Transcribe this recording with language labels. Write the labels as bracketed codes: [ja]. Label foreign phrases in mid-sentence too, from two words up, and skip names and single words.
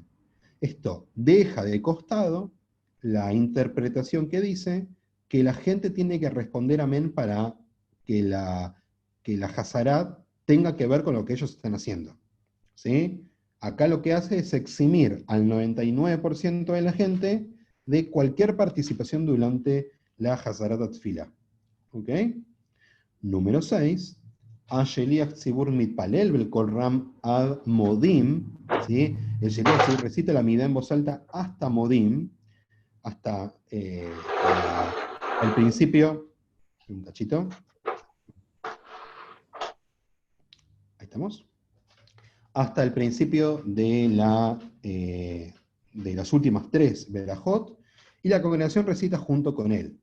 [es] Esto deja de costado la interpretación que dice que la gente tiene que responder amén para que la Hazarat tenga que ver con lo que ellos están haciendo. ¿Sí? Acá lo que hace es eximir al 99% de la gente de cualquier participación durante la [he] חזרת התפילה. [es] ¿Ok? Número 6. [he] שליח ציבור מתפלל בקול רם עד מודים, [es] ¿sí? El [he] שליח ציבור [es] recita la midá en voz alta hasta modim, hasta el principio, un tachito, ahí estamos, hasta el principio de las últimas 3 berajot, y la congregación recita junto con él.